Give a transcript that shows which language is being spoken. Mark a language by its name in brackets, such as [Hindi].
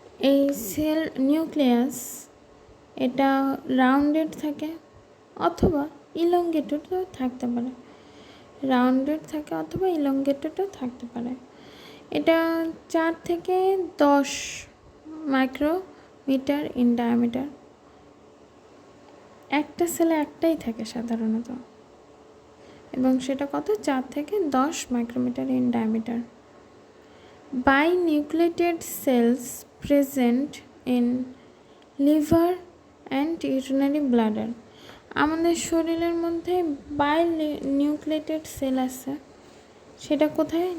[Bangla] এই sell nucleus এটা rounded থাকে অথবা ইলংগেটেডও থাকতে পারে, রাউন্ডেড থাকে অথবা ইলংগেটেডও থাকতে পারে। এটা 4 থেকে 10 মাইক্রোমিটার ইন ডায়ামিটার। একটা সেলে একটাই থাকে সাধারণত, এবং সেটা কত? 4 থেকে 10 micrometer in diameter. [English] Binucleated cells present in liver and urinary bladder. [Bangla] আমাদের শরীরের মধ্যে বায়োনিউক্লিয়েটেড সেল আছে, সেটা কোথায়?